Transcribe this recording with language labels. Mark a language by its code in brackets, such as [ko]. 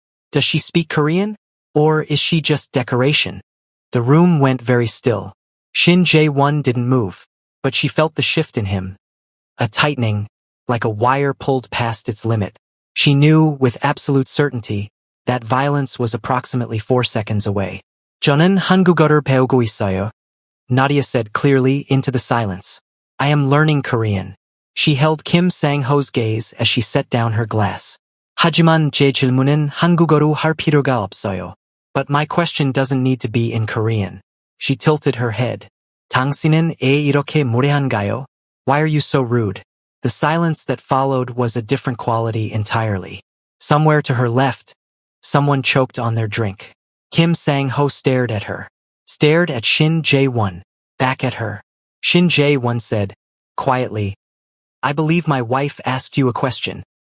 [en] Does she speak Korean? Or is she just decoration? The room went very still. Shin Jae-won didn't move, but she felt the shift in him. A tightening, like a wire pulled past its limit. She knew, with absolute certainty, that violence was approximately 4 seconds away. [ko] 저는 한국어를 배우고 있어요. [en] Nadia said clearly into the silence. I am learning Korean. She held Kim Sang-ho's gaze as she set down her glass. [ko] 하지만 제 질문은 한국어로 할 필요가 없어요. [en] But my question doesn't need to be in Korean. She tilted her head. [ko] 당신은 왜 이렇게 무례한가요? [en] Why are you so rude? The silence that followed was a different quality entirely. Somewhere to her left, someone choked on their drink. Kim Sang-ho stared at her. Stared at Shin Jae-won. Back at her. Shin Jae-won said, quietly, I believe my wife asked you a question.